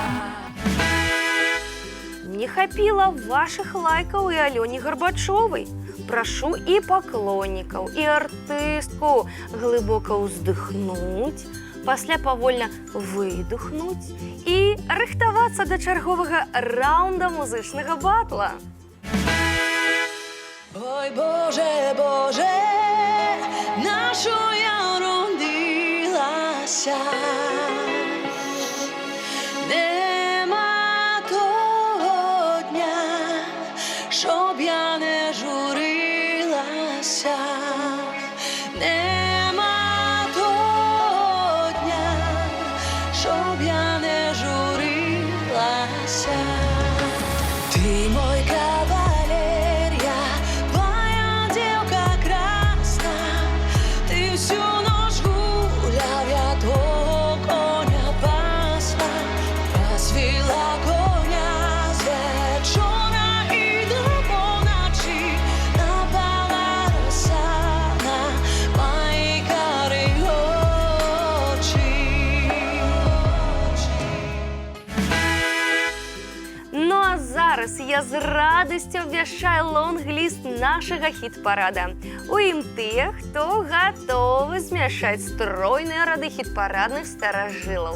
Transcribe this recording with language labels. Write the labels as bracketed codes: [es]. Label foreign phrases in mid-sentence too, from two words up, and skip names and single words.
[be] Не хапіла вашых лайкаў і Алёне Гарбачовай. Прашу і паклоннікаў, і артыстку глыбока ўздыхнуць, пасля павольна выдыхнуць і рыхтавацца да чарговага раўнда музычнага батла. [uk] Ой, Боже, Боже, нашу я родилася. Нема того дня, щоб я не журилася. Нема того дня, щоб я не журилася. [ru] Ты мой кавалер, я твоя девка красная. Ты всю ночь гулял, я твоего коня пасла. Пасвила коня с вечора и до полночи. Напала роса на мои карие очи. [be] Ну а зараз я з радасцю абвяшчаю лонг-ліст нашага хіт-парада. У ім тыя, хто гатовы змяшаць стройныя рады хіт-парадных старажылаў.